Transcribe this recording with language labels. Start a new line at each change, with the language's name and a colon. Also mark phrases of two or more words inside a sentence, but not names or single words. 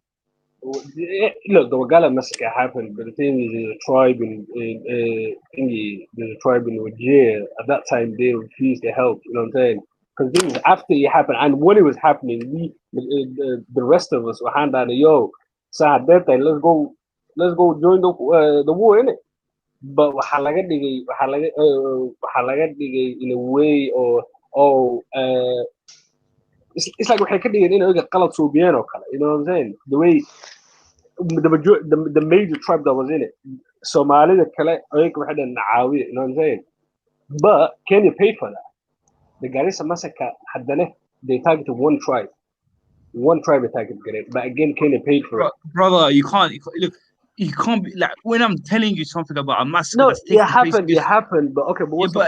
English: Look, the Wagala massacre happened, but the thing is, there's a tribe there's a tribe in Wajir. At that time, they refused to help. You know what I'm saying? Because things after it happened, and when it was happening, the rest of us were hand down, yo, Sahad, let's go join the war, innit?
Somali: But waxaa laga dhigay
English: in a way or it's like
Somali: waxay ka dhigeen in oga qalad suubiyeen oo kale,
English: you know what I'm saying? The way the major tribe that was in it,
Somali: Somalida kale ayaga waxay dhaheen nacaawiya,
English: you know what I'm saying? But Kenya paid for that. The Garissa massacre haddana they targeted one tribe they targeted, but again Kenya paid for it. Brother, you can't look. You can't be like when I'm telling you something about a massacre. No, that's taking it happened, but okay, but what's the point?